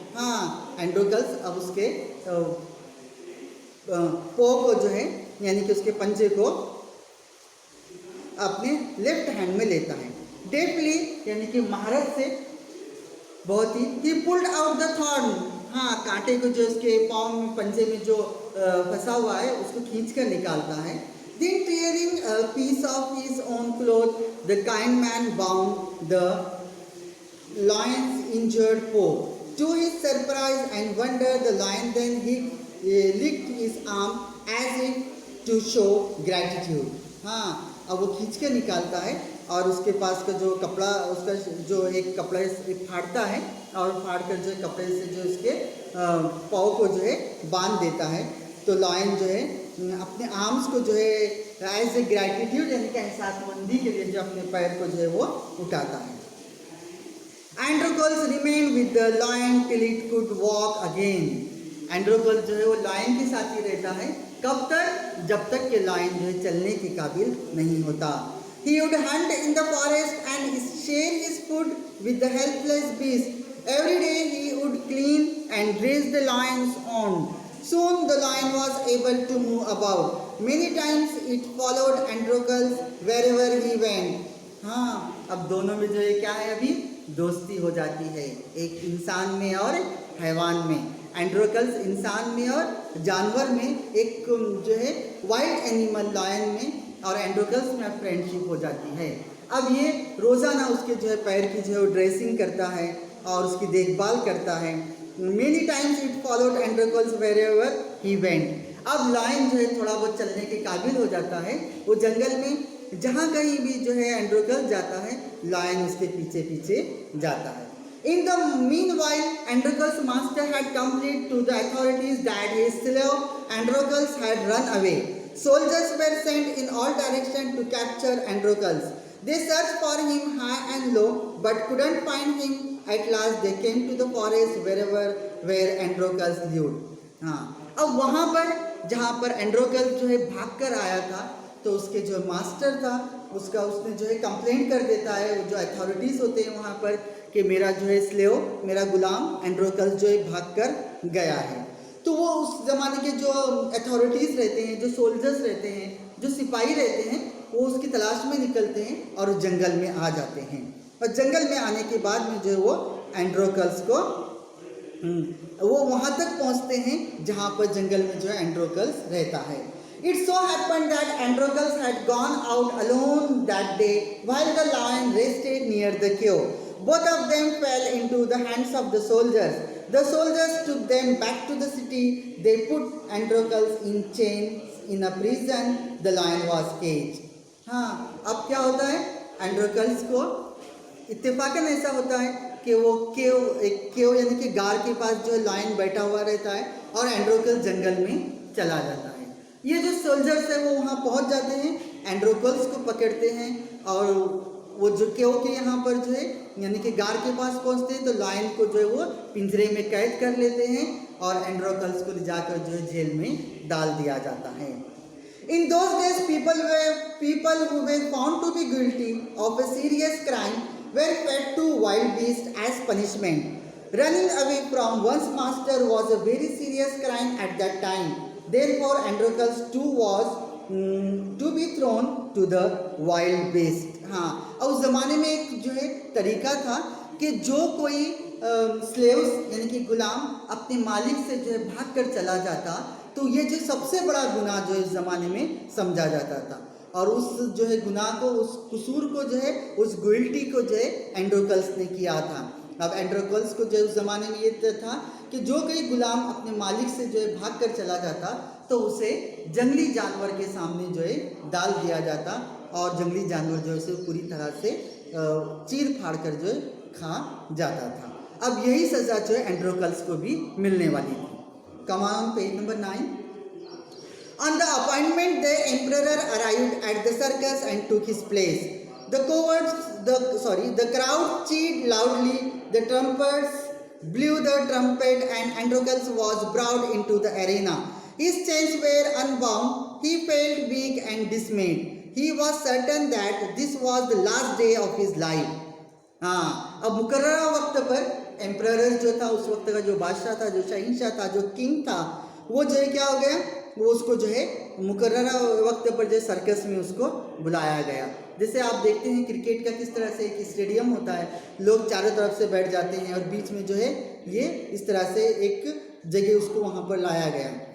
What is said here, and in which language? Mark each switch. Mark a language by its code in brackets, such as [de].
[hi] हाँ, एंड्रोकल्स अब उसके पॉ को जो है यानी कि उसके पंजे को अपने [en] left hand [hi] में लेता है। [en] deftly [hi] यानी कि महारत से बहुत ही [en] Pulled out the thorn. [hi] हाँ, कांटे को जो उसके पाँव में पंजे में जो फंसा हुआ है उसको खींच कर निकालता है। [en] Then tearing a piece of his own cloth, the kind man bound the lion's injured paw. To his surprise and wonder, the lion then licked his arm as if to show gratitude. [hi] हाँ, अब वो खींच के निकालता है और उसके पास का जो कपड़ा, उसका जो एक कपड़ा फाड़ता है और फाड़ कर जो कपड़े से जो इसके पाँव को जो है बांध देता है। तो लॉयन जो है अपने आर्म्स को जो है [en] as a gratitude [hi] यानी कि एहसासमंदी के लिए जो अपने पैर को जो है वो उठाता है। एंड्रोकल्स [en] Androcles remain with the lion till it could walk again. [hi] एंड्रोकल्स जो है वो लायन के साथ ही रहता है, कब तक? जब तक कि लायन जो है चलने के काबिल नहीं होता। [en] He would hunt in the forest and share his food with the helpless beasts. Every day he would clean and raise the lion's own. Soon the lion was able to move about. Many times it followed Androcles wherever he went. [hi] हाँ, अब दोनों में जो है क्या है, अभी दोस्ती हो जाती है, एक इंसान में और हैवान में। एंड्रोकल्स इंसान में और जानवर में, एक जो है [en] wild animal lion [hi] में और एंड्रोकल्स में फ्रेंडशिप हो जाती है। अब ये रोज़ाना उसके जो है पैर की जो है वो ड्रेसिंग करता है और उसकी देखभाल करता है। [en] Many times it followed Androcles wherever he went. [hi] अब लायन जो है थोड़ा बहुत चलने के काबिल हो जाता है, वो जंगल में जहाँ कहीं भी जो है एंड्रोकल्स जाता है, लायन उसके पीछे पीछे जाता है। [en] In the meanwhile, Androcles' master had complained to the authorities that his slave Androcles had run away. Soldiers were sent in all directions to capture Androcles. They searched for him high and low, but couldn't find him. At last, they came to the forest where Androcles lived. [hi] हाँ, अब वहाँ पर जहाँ पर एंड्रोकल्स जो है भाग कर आया था, तो उसके जो मास्टर था उसने जो है कंप्लेंट कर देता है, जो अथॉरिटीज़ होते हैं वहाँ पर, कि मेरा जो है स्लेव, मेरा गुलाम एंड्रोकल्स जो है भाग कर गया है। तो वो उस ज़माने के जो अथॉरिटीज़ रहते हैं, जो सोल्जर्स रहते हैं, जो सिपाही रहते हैं, वो उसकी तलाश में निकलते हैं और जंगल में आ जाते हैं। और जंगल में आने के बाद में जो है वो एंड्रोकल्स को वो वहाँ तक पहुँचते हैं जहाँ पर जंगल में जो है एंड्रोकल्स रहता है। [en] It so happened that Androcles had gone out alone that day while the lion rested near the cave. Both of them fell into the hands of the soldiers. The soldiers took them back to the city. They put Androcles in chains in a prison. The lion was caged. [hi] हाँ, अब क्या होता है, एंड्रोकल्स को इत्तेफाकन ऐसा होता है कि वो केव यानी कि गार के पास जो लायन बैठा हुआ रहता है और एंड्रोकल्स जंगल में चला जाता है। ये जो सोल्जर्स है वो वहाँ पहुँच जाते हैं, एंड्रोकल्स को पकड़ते हैं और वो जो केव के यहाँ पर जो है यानी कि गार के पास पहुँचते हैं, तो लायन को जो है वो पिंजरे में कैद कर लेते हैं और एंड्रोकल्स को ले जाकर जो है जेल में डाल दिया जाता है। [en] In those days, people who were found to be guilty of a serious crime were fed to wild beasts as punishment. Running away from one's master was a very serious crime at that time. Therefore, Androcles too was to be thrown to the wild beast. [hi] हाँ, और उस ज़माने में एक जो है तरीका था कि जो कोई स्लेव्स यानी कि गुलाम अपने मालिक से जो है भाग कर चला जाता, तो ये जो सबसे बड़ा गुनाह जो इस ज़माने में समझा जाता था और उस जो है गुनाह को, उस कसूर को जो है, उस गुइल्टी को जो है एंड्रोकल्स ने किया था। अब एंड्रोकल्स को जो उस ज़माने में ये था कि जो कोई गुलाम अपने मालिक से जो है भाग कर चला जाता, तो उसे जंगली जानवर के सामने जो है डाल दिया जाता और जंगली जानवर जो है उसे पूरी तरह से चीर फाड़ कर जो है खा जाता था। अब यही सज़ा जो है एंड्रोकल्स को भी मिलने वाली थी। [en] Come on, page number 9. On the appointment day, emperor arrived at the circus and took his place. The crowd cheered loudly. The trumpets blew the trumpet, and Androcles was brought into the arena. His chains were unbound. He felt weak and dismayed. He was certain that this was the last day of his life. [hi] हाँ, अब मुकर्ररा वक्त पर emperor जो था, उस वक्त का जो बादशाह था, जो शहंशाह था, जो किंग था, वो जो है क्या हो गया, वो उसको जो है मुकर्ररा वक्त पर जो सर्कस में उसको बुलाया गया। जैसे आप देखते हैं क्रिकेट का किस तरह से एक स्टेडियम होता है, लोग चारों तरफ से बैठ जाते हैं और बीच में जो है ये इस तरह से एक जगह उसको वहाँ पर लाया गया।